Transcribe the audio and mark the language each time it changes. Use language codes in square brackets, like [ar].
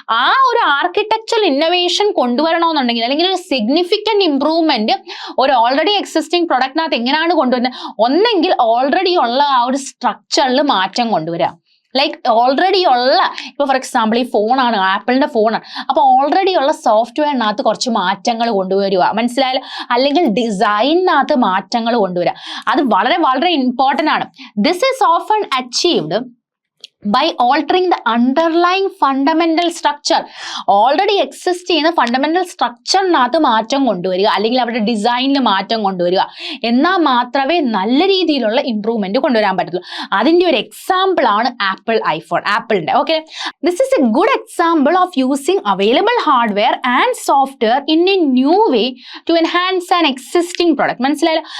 [ml] ആ ഒരു architectural innovation കൊണ്ടുവരണമെന്നുണ്ടെങ്കിൽ, അല്ലെങ്കിൽ ഒരു സിഗ്നിഫിക്കന്റ് ഇമ്പ്രൂവ്മെന്റ് ഒരു ഓൾറെഡി എക്സിസ്റ്റിംഗ് പ്രൊഡക്റ്റിനകത്ത് എങ്ങനെയാണ് കൊണ്ടുവരുന്നത്, ഒന്നെങ്കിൽ ഓൾറെഡി ഉള്ള ആ ഒരു സ്ട്രക്ചറിൽ മാറ്റം കൊണ്ടുവരാം. ലൈക്ക് ഓൾറെഡി ഉള്ള, ഇപ്പോൾ ഫോർ എക്സാമ്പിൾ ഈ ഫോണാണ്, ആപ്പിളിന്റെ ഫോണാണ്, അപ്പോൾ ഓൾറെഡി ഉള്ള സോഫ്റ്റ്വെയറിനകത്ത് കുറച്ച് മാറ്റങ്ങൾ കൊണ്ടുവരിക. മനസ്സിലായാലും. അല്ലെങ്കിൽ ഡിസൈനിനകത്ത് മാറ്റങ്ങൾ കൊണ്ടുവരിക. അത് വളരെ ഇമ്പോർട്ടൻ്റ് ആണ്. [en] This is often achieved by altering the underlying fundamental structure. [ml] Already exist ചെയ്യുന്ന ഫണ്ടമെന്റൽ സ്ട്രക്ചറിനകത്ത് മാറ്റം കൊണ്ടുവരിക, അല്ലെങ്കിൽ അവരുടെ ഡിസൈനിൽ മാറ്റം കൊണ്ടുവരിക, എന്നാൽ മാത്രമേ നല്ല രീതിയിലുള്ള ഇംപ്രൂവ്മെന്റ് കൊണ്ടുവരാൻ പറ്റുള്ളൂ. അതിൻ്റെ ഒരു എക്സാമ്പിൾ ആണ് ആപ്പിൾ ഐഫോൺ, ആപ്പിളിന്റെ. [en] Okay, this is a good example of using available hardware and software in a new way to enhance an existing product. [ml] മനസ്സിലായല്ലോ?